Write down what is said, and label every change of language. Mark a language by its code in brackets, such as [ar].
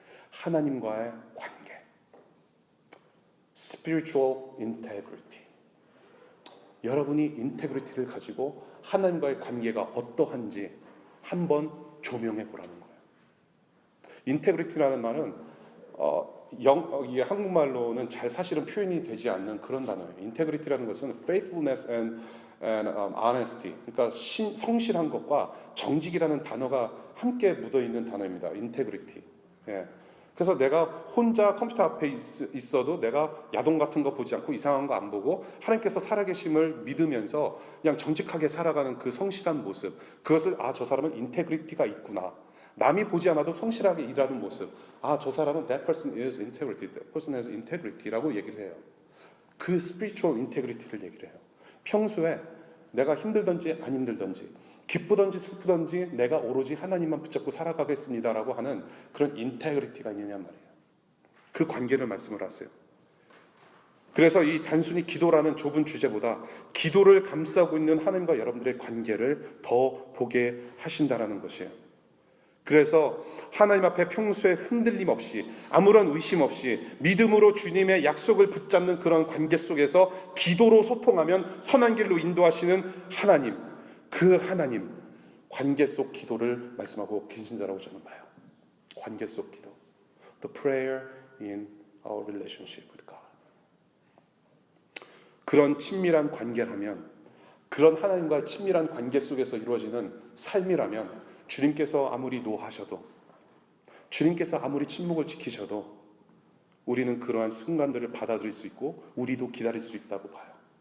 [ko] 하나님과의 관계. [en] spiritual integrity. [ko] 여러분이 인테그리티를 가지고 하나님과의 관계가 어떠한지 한번 조명해 보라는 거예요. 인테그리티라는 말은 이게 한국말로는 잘 사실은 표현이 되지 않는 그런 단어예요. 인테그리티라는 것은 [en] faithfulness and honesty. [ko] 그러니까 성실한 것과 정직이라는 단어가 함께 묻어 있는 단어입니다. 인테그리티. 예. 그래서 내가 혼자 컴퓨터 앞에 있어도 내가 야동 같은 거 보지 않고 이상한 거 안 보고 하나님께서 살아계심을 믿으면서 그냥 정직하게 살아가는 그 성실한 모습, 그것을 저 사람은 인테그리티가 있구나. 남이 보지 않아도 성실하게 일하는 모습. 저 사람은 [en] that person is integrity, that person has integrity [ko] 라고 얘기를 해요. 그 spiritual integrity를 얘기를 해요. 평소에 내가 힘들든지 안 힘들든지 기쁘든지 슬프든지 내가 오로지 하나님만 붙잡고 살아가겠습니다라고 하는 그런 인테그리티가 있느냐 말이에요. 그 관계를 말씀을 하세요. 그래서 이 단순히 기도라는 좁은 주제보다 기도를 감싸고 있는 하나님과 여러분들의 관계를 더 보게 하신다라는 것이에요. 그래서 하나님 앞에 평소에 흔들림 없이 아무런 의심 없이 믿음으로 주님의 약속을 붙잡는 그런 관계 속에서 기도로 소통하면 선한 길로 인도하시는 하나님, 그 하나님 관계 속 기도를 말씀하고 계신다라고 저는 봐요. 관계 속 기도, [en] the prayer in our relationship with God. [ko] 그런 친밀한 관계라면, 그런 하나님과의 친밀한 관계 속에서 이루어지는 삶이라면, 주님께서 아무리 노하셔도, 주님께서 아무리 침묵을 지키셔도 우리는 그러한 순간들을 받아들일 수 있고 우리도 기다릴 수 있다고 봐요.